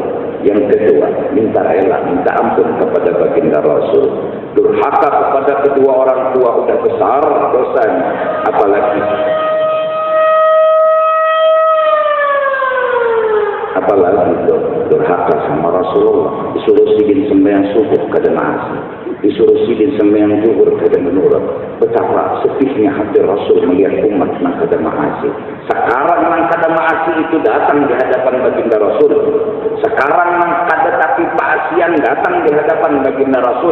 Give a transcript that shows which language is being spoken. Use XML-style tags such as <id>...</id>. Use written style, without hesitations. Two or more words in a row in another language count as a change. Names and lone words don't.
<id>Yang kedua, minta rela, minta ampun kepada baginda Rasul. Durhaka kepada kedua orang tua udah besar dosanya, apalagi durhaka sama Rasulullah.</id> <bjn>Disuruh sidin sembahyang subuh kada nasi, disuruh sidin sembahyang zuhur kada menurut. Betapa sedihnya hati Rasul melihat umat nang kada maasi. Sekarang nang kada maasi itu datang di hadapan baginda Rasul. Sekarang nang kada tapi paasian datang di hadapan baginda Rasul.</bjn>